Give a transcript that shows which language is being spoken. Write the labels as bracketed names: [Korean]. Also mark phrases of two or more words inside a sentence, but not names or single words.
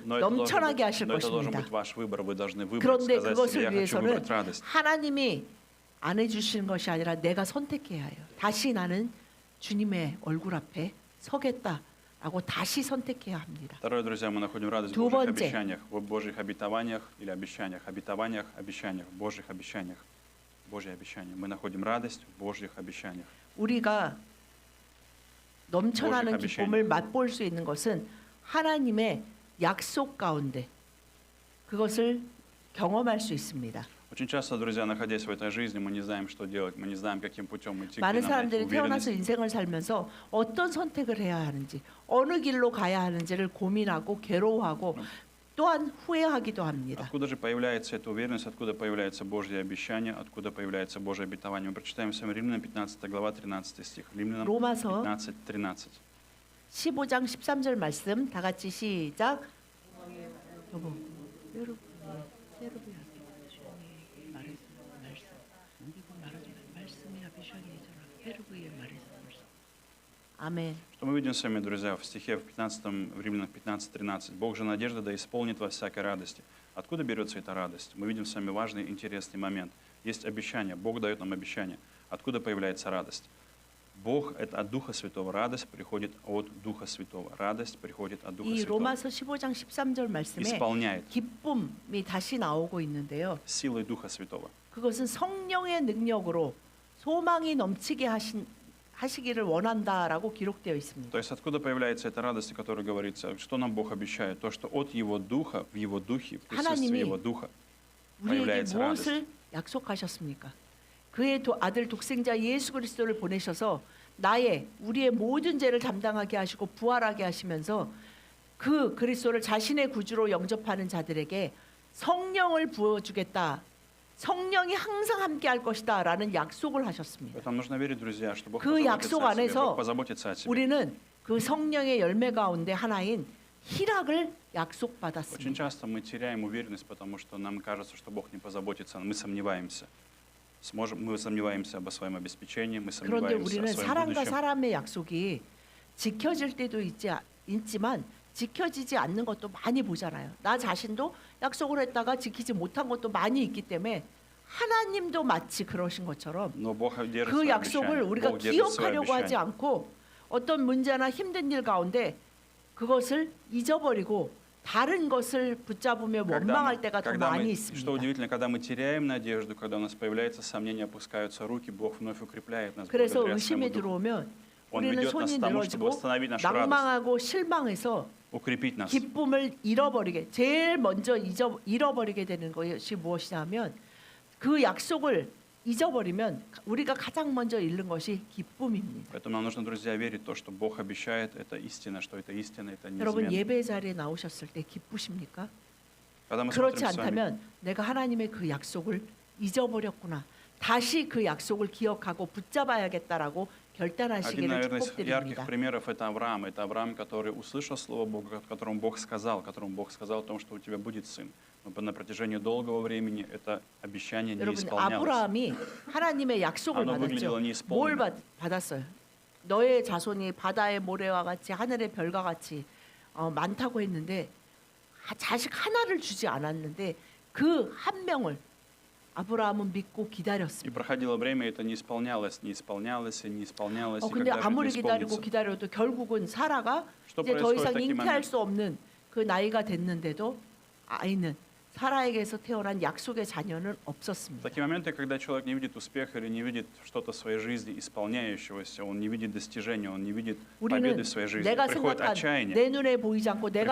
[Russian] Но [Korean] 넘쳐나게 하실 [Russian] но это должен [Korean] 것입니다. [Russian] быть ваш выбор. Вы должны выбрать, [Korean] 그런데 [Russian] сказать себе, [Korean] 그것을 [Russian] я хочу [Korean] 위해서는 [Russian] выбрать радость. [Korean] 하나님이 안 해주시는 것이 아니라 내가 선택해야 해요. 다시 나는 주님의 얼굴 앞에 서겠다라고 다시 선택해야 합니다. [Russian] Второе, друзья, мы находим радость в [Korean] 두 [Russian] Божьих [Korean] 번째. [Russian] обещаниях, в Божьих обетованиях или обещаниях, обещаниях, Божьих обещаниях, Божьи обещания. Мы находим радость в Божьих обещаниях. [Korean] 우리가 넘쳐나는 오직 기쁨을 맛볼 수 있는 것은 하나님의 약속 가운데 그것을 경험할 수 있습니다. [Russian] Очень часто, друзья, находясь в этой жизни, мы не знаем, что делать, мы не знаем, каким путем идти, где [Korean] 많은 [Russian] нам найти [Korean] 사람들이 태어나서 [Russian] уверенность. [Korean] 인생을 살면서 어떤 선택을 해야 하는지, 어느 길로 가야 하는지를 고민하고 괴로워하고 또한 후회하기도 합니다. [Russian] Откуда же появляется эта уверенность, откуда появляется Божье обещание, откуда появляется Божье обетование? Мы прочитаем с вами Римлянам 15 глава, 13 стих. Римлянам [Korean] 로마서 15, 13. 15장 13절 말씀 다 같이 시작. 여보, 여러분, 아멘. [Russian] Что мы видим с вами, друзья, в стихе в 15, в Римлянам 15:13. «Бог же надежда да исполнит во всякой радости». Откуда берется эта радость? Мы видим с вами важный, интересный момент. Есть обещание, Бог дает нам обещание. Откуда появляется радость? Бог – это от Духа Святого. Радость приходит от Духа Святого. Радость приходит от Духа [Korean] 이 [Russian] Святого. [Korean] 로마서 15장 13절 말씀에 [Russian] Исполняет [Korean] 기쁨이 다시 나오고 있는데요. [Russian] силой Духа Святого. [Korean] 그것은 성령의 능력으로 소망이 넘치게 하시기를 원한다라고 기록되어 있습니다. [Russian] То есть откуда появляется эта радость, о которой говорится? Что нам Бог обещает? То, что от Его Духа, в Его Духе, в присутствии [Korean] 하나님이 [Russian] Его Духа [Korean] 우리에게 [Russian] появляется радость. [Korean] 무엇을 약속하셨습니까? 그의 아들 독생자 예수 그리스도를 보내셔서 우리의 모든 죄를 담당하게 하시고 부활하게 하시면서 그 그리스도를 자신의 구주로 영접하는 자들에게 성령을 부어주겠다. 성령이 항상 함께할 것이다라는 약속을 하셨습니다. [Russian] Поэтому нужно верить, друзья, что Бог [Korean] 그 약속 [Russian] позаботится о себе. [Korean] 안에서 [Russian] Бог позаботится о себе. [Korean] 우리는 그 성령의 열매 가운데 하나인 희락을 [Russian] Очень [Korean] 약속받았습니다. [Russian] часто мы теряем уверенность, потому что нам кажется, что Бог не позаботится, мы сомневаемся. Мы сомневаемся об своем обеспечении, мы [Korean] 그런데 [Russian] сомневаемся о [Korean] 우리는 [Russian] своем [Korean] 사람과 [Russian] будущем. [Korean] 사람의 약속이 지켜질 때도 있지만 지켜지지 않는 것도 많이 보잖아요. 나 자신도 약속을 했다가 지키지 못한 것도 많이 있기 때문에 하나님도 마치 그러신 것처럼 [Russian] Но Бог держит [Korean] 그 [Russian] свои [Korean] 약속을 [Russian] обещания. [Korean] 우리가 [Russian] Бог держит свои [Korean] 기억하려고 하지 [Russian] обещания. [Korean] 않고 어떤 문제나 힘든 일 가운데 그것을 잊어버리고 다른 것을 붙잡으며 원망할 때가 더 많이 [Russian] Что [Korean] 있습니다. [Russian] удивительно, когда мы теряем надежду, когда у нас появляется сомнение, опускаются руки, Бог вновь укрепляет нас [Korean] 그래서 [Russian] благодаря своему [Korean] 의심이 [Russian] Духу. [Korean] 들어오면 [Russian] Он [Korean] 우리는 [Russian] ведет нас [Korean] 손이 [Russian] к тому, чтобы [Korean] 늘어지고 [Russian] восстановить нашу радость, [Korean] 낭망하고 실망해서 [Russian] укрепить нас. [Korean] 기쁨을 잃어버리게 제일 먼저 잃어버리게 되는 것이 무엇이냐면 그 약속을 잊어버리면 우리가 가장 먼저 잃는 것이 기쁨입니다. [Russian] Поэтому нам нужно, друзья, верить в то, что Бог обещает, это истина, что это истина, это [Korean] 여러분 [Russian] неизменно. [Korean] 예배 자리에 나오셨을 때 기쁘십니까? [Russian] Когда мы [Korean] 그렇지 [Russian] смотрим с вами, [Korean] 않다면 내가 하나님의 그 약속을 잊어버렸구나. 다시 그 약속을 기억하고 붙잡아야겠다라고 [Russian] один, [Korean] 결단하시기를 [Russian] наверное, из ярких [Korean] 축복드립니다. [Russian] примеров это Авраам. Это Авраам, который услышал слово Бога, которому Бог сказал о том, что у тебя будет сын. Но на протяжении долгого времени это обещание не [Korean] 여러분 [Russian] исполнялось. [Korean] 아브라함이 하나님의 약속을 [Russian] оно [Korean] 받았죠. [Russian] выглядело [Korean] 뭘 [Russian] неисполненным. [Korean] 받았어요? 너의 자손이 바다의 모래와 같이 하늘의 별과 같이 많다고 했는데 자식 하나를 주지 않았는데 그 한 명을 아브라함은 믿고 [Russian] И [Korean] 기다렸습니다. [Russian] проходило время, и это не исполнялось, не исполнялось, и не исполнялось, и [Korean] 근데 [Russian] когда же [Korean] 아무리 [Russian] это [Korean] 기다리고 [Russian] исполнится? [Korean] 기다려도 결국은 사라가 [Russian] Что [Korean] 이제 더 [Russian] происходит в [Korean] 이상 [Russian] такие [Korean] 잉태할 [Russian] моменты? [Korean] 수 없는 그 나이가 됐는데도 아이는 사라에게서 태어난 약속의 자녀는 [Russian] В [Korean] 없었습니다. [Russian] такие моменты, когда человек не видит успеха или не видит что-то в своей жизни исполняющегося, он не видит достижения, он не видит [Korean] 우리는 [Russian] победы в своей жизни, [Korean] 내가 [Russian] приходит [Korean] 생각한 [Russian] отчаяние. [Korean] 내 눈에 보이지 않고 내가